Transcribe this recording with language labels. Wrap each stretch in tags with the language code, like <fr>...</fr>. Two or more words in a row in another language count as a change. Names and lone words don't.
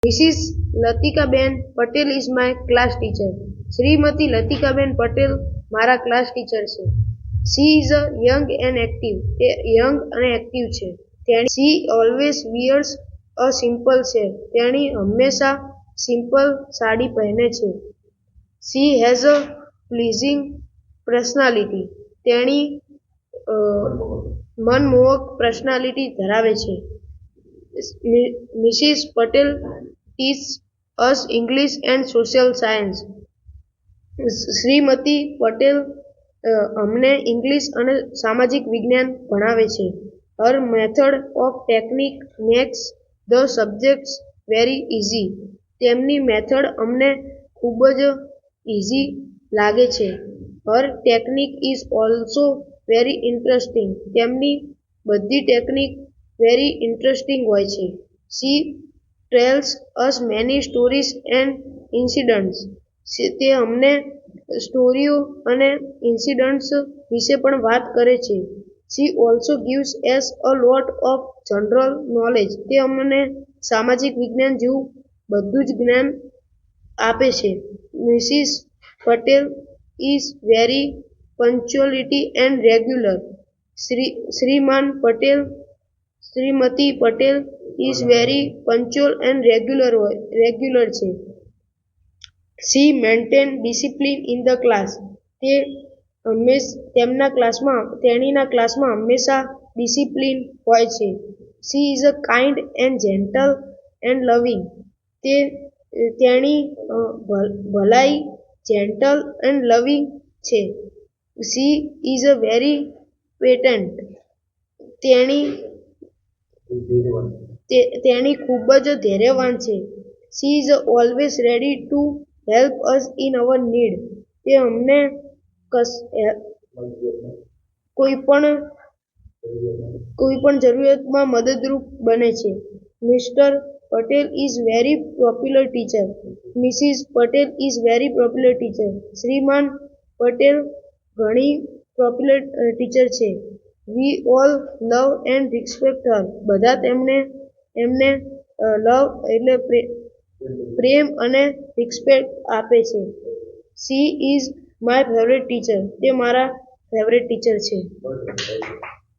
<en>Mrs. Latikaben Patel is my class teacher.</en> <gu>શ્રીમતી લતિકાબેન પટેલ મારા ક્લાસ ટીચર છે.</gu> <en>She is a young and active.</en> <gu>તે યંગ અને એક્ટિવ છે.</gu> <en>She always wears a simple shirt.</en> <gu>તેણી હંમેશા સિમ્પલ સાડી પહેરે છે.</gu> <en>She has a pleasing personality.</en> <gu>તેણી મનમોહક પર્સનાલિટી ધરાવે છે.</gu> <en>Mrs. Patel teaches us English and social science.</en> <gu>શ્રીમતી પટેલ અમને ઇંગ્લિશ અને સામાજિક વિજ્ઞાન ભણાવે છે.</gu> <en>Her method of technique makes the subjects very easy.</en> <gu>તેમની મેથડ અમને ખૂબ જ ઇઝી લાગે છે.</gu> <en>Her technique is also very interesting.</en> <gu>તેમની બધી ટેકનિક</gu> <en>very interesting</en> <gu>હોય છે.</gu> <en>She tells us many stories and incidents.</en> <gu>તે અમને સ્ટોરીઓ અને ઇન્સિડન્ટ્સ વિશે પણ વાત કરે છે.</gu> <en>She also gives us a lot of general knowledge.</en> <gu>તે અમને સામાજિક વિજ્ઞાન જેવું બધું જ જ્ઞાન આપે છે.</gu> <en>Mrs. Patel is very punctuality and regular. શ્રીમતી પટેલ is very punctual and regular છે. She maintain discipline in the class.</en> <gu>તેણીના ક્લાસમાં હંમેશા ડિસિપ્લિન હોય છે.</gu> <en>She is a kind and gentle and loving.</en> <gu>તેણી ભલાઈ, જેન્ટલ</gu> <en>and loving</en> <gu>છે.</gu> <en>She is a very patient.</en> <gu>તેણી ખૂબ જ ધૈર્યવાન છે.</gu> <en>She is always ready to help us in our need.</en> <gu>તે અમને કોઈ પણ જરૂરિયાતમાં મદદરૂપ બને છે.</gu> <en>Mr. Patel is very popular teacher. Mrs. Patel is very popular teacher.</en> <gu>શ્રીમાન પટેલ ઘણી પોપ્યુલર ટીચર છે.</gu> <en>We all love and respect her.</en> <gu>બધા એમને લવ એટલે પ્રેમ અને રિસ્પેક્ટ આપે છે.</gu> <en>She is my favorite teacher.</en> <gu>તે મારા ફેવરેટ ટીચર છે.</gu>